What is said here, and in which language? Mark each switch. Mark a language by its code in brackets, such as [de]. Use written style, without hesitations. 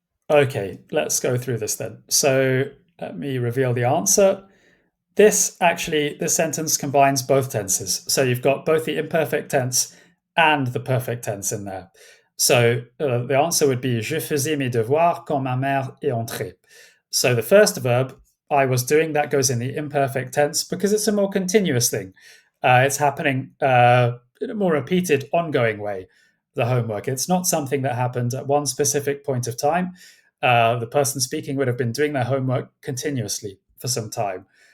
[en] Okay, let's go through this then. So let me reveal the answer. This sentence combines both tenses. So you've got both the imperfect tense and the perfect tense in there. So the answer would be [fr] Je faisais mes devoirs quand ma mère est entrée. [en] So the first verb, I was doing, that goes in the imperfect tense because it's a more continuous thing. It's happening in a more repeated, ongoing way, the homework. It's not something that happened at one specific point of time. The person speaking would have been doing their homework continuously for some time.